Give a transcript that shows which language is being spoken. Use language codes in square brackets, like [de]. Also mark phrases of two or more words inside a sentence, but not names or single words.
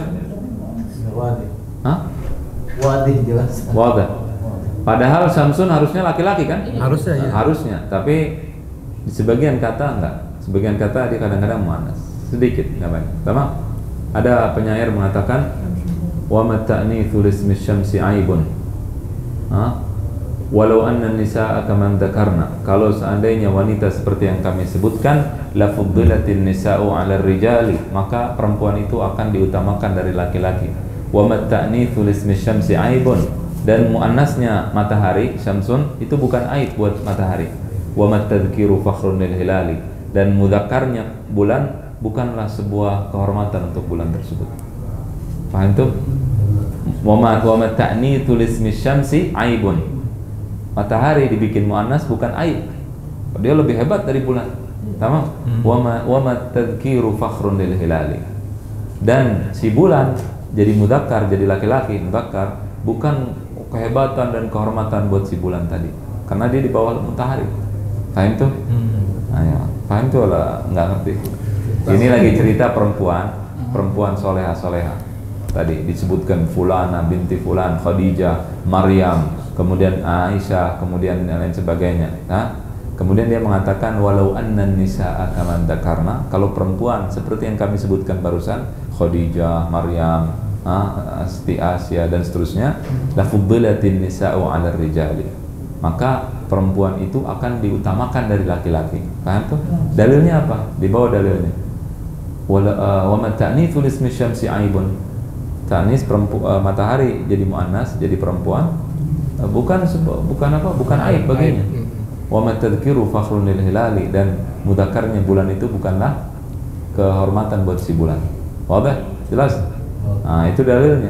[id] Wadih. Hah? Wadih jelas. Wadah. Padahal Syamsun harusnya laki-laki kan? Harusnya ya. Harusnya, tapi di sebagian kata enggak. Sebagian kata dia kadang-kadang muannas, sedikit, enggak banyak. Tamam? Ada penyair mengatakan [ar] وما التأنيث لاسم الشمس عيب. ولو أن النساء كمن ذكرنا. [id] Kalau seandainya wanita seperti yang kami sebutkan, [ar] لفضلت النساء على الرجال, [id] maka perempuan itu akan diutamakan dari laki-laki. [ar] وما التأنيث لاسم الشمس عيب, [id] dan muannasnya matahari, syamsun, itu bukan aib buat matahari. [ar] ولا التذكير فخر للهلال, [id] dan mudzakarnya bulan bukanlah sebuah kehormatan untuk bulan tersebut. Paham tuh? [ar] وما التأنيث لاسم الشمس عيب. [id] Matahari dibikin muannas bukan aib. Dia lebih hebat dari bulan. Tamam? [ar] ولا التذكير فخر للهلال. [id] Dan si bulan jadi mudzakkar, jadi laki-laki, mudzakkar, bukan kehebatan dan kehormatan buat si bulan tadi, karena dia di bawah matahari. Paham tuh? Ya. Paham tuh lah, nggak ngerti. Ini lagi cerita perempuan soleha. Tadi disebutkan Fulana binti Fulan, Khadijah, Maryam, kemudian Aisyah, kemudian lain sebagainya. Kemudian dia mengatakan [ar] ولو أن النساء كمن ذكرنا, [id] kalau perempuan seperti yang kami sebutkan barusan, Khadijah, Maryam, Asti, Asia dan seterusnya, [ar] لفضلت النساء على الرجال, [id] maka perempuan itu akan diutamakan dari laki-laki. Paham tuh? Dalilnya apa? Di bawah dalilnya. [ar] وما التأنيث لاسم الشمس عيب. [id] Ta'nis matahari jadi muannas, jadi perempuan, bukan aib baginya. [ar] ولا التذكير فخر للهلال, [id] dan mudzakarnya bulan itu bukanlah kehormatan buat si bulan. Wadah? Jelas? Nah, itu dalilnya.